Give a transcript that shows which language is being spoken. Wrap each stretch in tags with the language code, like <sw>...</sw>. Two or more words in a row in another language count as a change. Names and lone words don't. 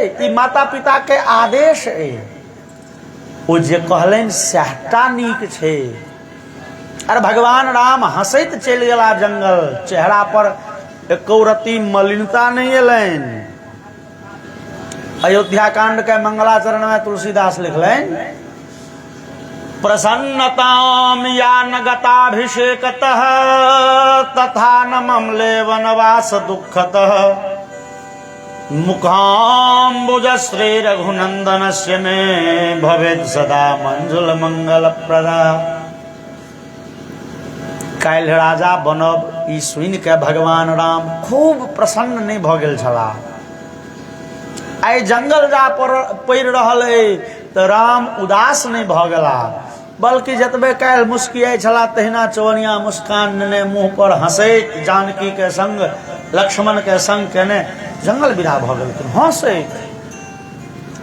<mai>ई माता पिता के आदेश है। ओ जे कहलन सहटा नीक छे। अरे भगवान राम हंसैत चल गेला जंगल, चेहरा पर एको रत्ती मलिनता नहीं एलन। अयोध्या कांड के मंगलाचरण में तुलसीदास लिखलन</mai> <sa>प्रसन्नताम यान गताभिषेकतः तथा न ममले वनवास दुखतः मुखाम्बुजश्री रघुनंदनस्य मे भवेत् सदा मंजुल मंगल प्रदा।</sa> <mai>काल्हि राजा बनब ई सुनि के भगवान राम खूब प्रसन्न नहीं भ गेल छलाह। आइ जंगल जा पड़ि रहल अइ तऽ राम उदास नहीं भ गेला, बल्कि जतबे काल्हि मुस्कियाइ छलाह तहिना चौनिया मुस्कान नेने मुँह पर हंसैत जानकी के संग लक्ष्मण के संग केने जंगल विदा भ गेलखिन हंसैत।</mai>